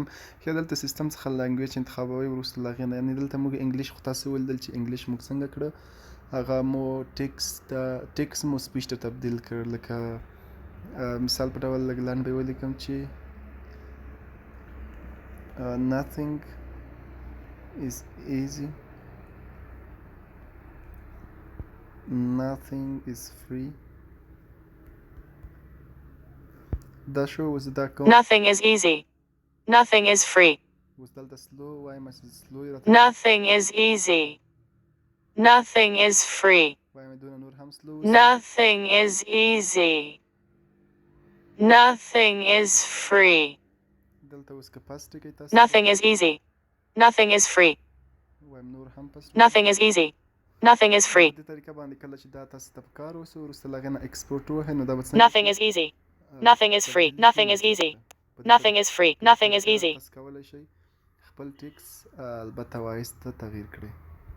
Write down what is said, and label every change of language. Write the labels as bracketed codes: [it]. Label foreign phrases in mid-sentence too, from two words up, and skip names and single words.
[ps] ښه، دلته سیستم څخه لانګویج انتخابوي، وروسته له هغې نه. یعنې دلته موږ انګلیش، خو تاسو ولیدل چې انګلیش موږ څنګه کړه، هغه مو ټیکس مو سپیچ ته تبدیل کړ. لکه مثال په ډول لږ لنډ به یې ولیکم چې [en] nothing is easy, nothing is free. [ps] دا شو اوس دا کوم [en] Nothing is easy. Nothing is free. [ps] اوس دلته سلو وایم چې سلو یې راته [en] Nothing is easy. Nothing is free. [ps] وایم دونه نور هم سلو [en] Nothing is easy. Nothing is free. [ps] دلته اوس که پاس ټکی تاسو [en] Nothing is easy. Nothing is free. [ps] وایم نور هم پاس [en] Nothing is easy. Nothing is free. [ps] په دې طریقه باندې کله چې دا تاسو ته په کار وسو وروسته له هغې نه ایکسپورټ ووهئ نو دا به څنګه [en] Nothing is easy. Nothing is free. Nothing is easy. Nothing is free. Nothing is easy. [ps] تاسو کولی شئ خپل ټیکس البته وایس ته تغییر کړئ